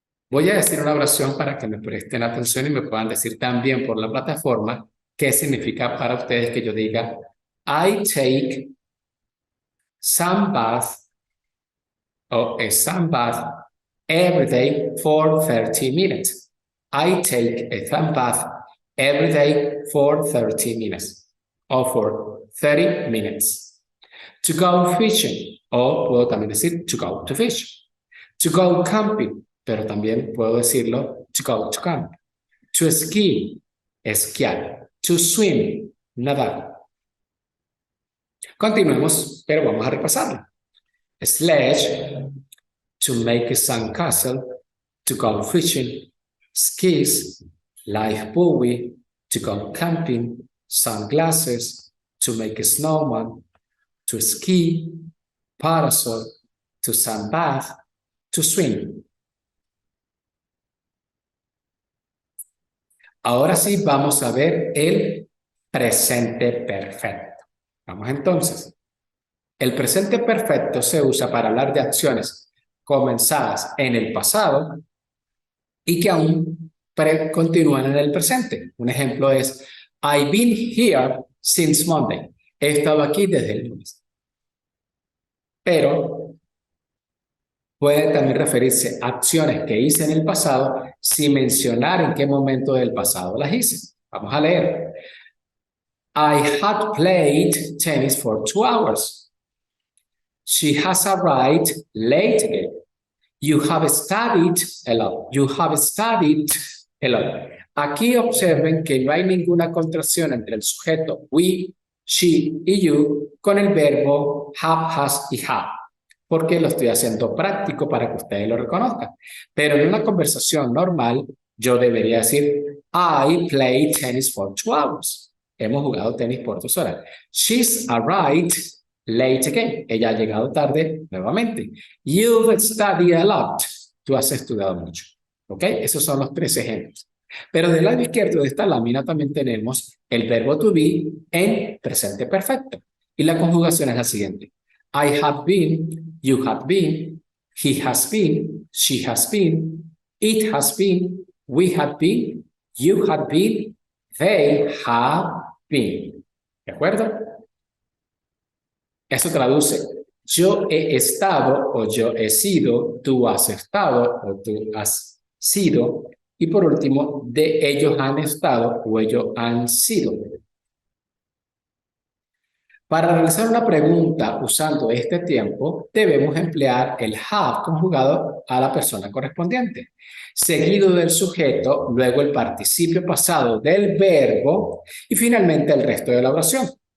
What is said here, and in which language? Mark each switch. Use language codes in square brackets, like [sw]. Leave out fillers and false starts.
[es] Voy a decir una oración para que me presten atención y me puedan decir también por la plataforma qué significa para ustedes que yo diga [en] I take sunbath [es] o a sunbath every day for 30 minutes. [en] I take a sunbath every day for 30 minutes or for 30 minutes. To go fishing, [es] o puedo también decir [en] to go to fish. To go camping, [es] pero también puedo decirlo [en] to go to camp. To ski, esquiar. To swim, nadar. [es] Continuemos, pero vamos a repasarlo. [en] Sledge, to make a sandcastle, to go fishing. Skis, life buoy, to go camping. Sunglasses, to make a snowman. To ski, parasol, to sunbath, to swim. [es] Ahora sí vamos a ver el presente perfecto. Vamos entonces. El presente perfecto se usa para hablar de acciones comenzadas en el pasado y que aún continúan en el presente. Un ejemplo es, [en] I've been here since Monday. [es] He he estado aquí desde el lunes. Pero puede también referirse a acciones que hice en el pasado sin mencionar en qué momento del pasado las hice. Vamos a leer. [en] I had played tennis for 2 hours. She has arrived late again. You have studied a lot. You have studied a lot. [es] Aquí observen que no hay ninguna contracción entre el sujeto we, she y you con el verbo have, has y have, porque lo estoy haciendo práctico para que ustedes lo reconozcan. Pero en una conversación normal, yo debería decir [en] I played tennis for 2 hours. [es] Hemos jugado tenis por 2 horas. [en] She's arrived late again. [es] Ella ha llegado tarde nuevamente. [en] You've studied a lot. [es] Tú has estudiado mucho. ¿Ok? Esos son los 3 ejemplos. Pero del lado izquierdo de esta lámina también tenemos el verbo to be en presente perfecto. Y la conjugación es la siguiente. [en] I have been, you have been, he has been, she has been, it has been, we have been, you have been, they have been. [es] ¿De acuerdo? Eso traduce, yo he estado o yo he sido, tú has estado o tú has sido, y por último, de ellos han estado o ellos han sido. Para realizar una pregunta usando este tiempo, debemos emplear el have conjugado a la persona correspondiente, seguido del sujeto, luego el participio pasado del verbo y finalmente el resto de la oración.